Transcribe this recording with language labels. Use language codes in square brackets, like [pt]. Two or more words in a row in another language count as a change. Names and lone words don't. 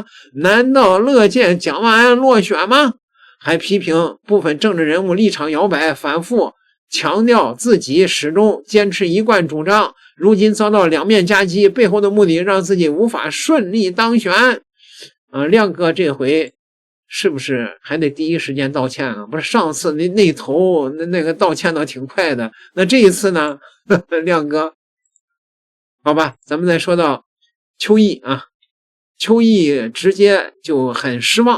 [zh] 難道樂見蔣萬安落選嗎？還批評部分政治人物立場搖擺，反覆強調自己始終堅持一貫主張，如今遭到兩面夾擊，背後的目的讓自己无法順利當選。亮哥這回是不是還得第一時間道歉啊？不是上次那頭那個道歉的挺快的，那這一次呢？亮哥，好吧，咱们再說到邱毅啊，邱毅直接就很失望。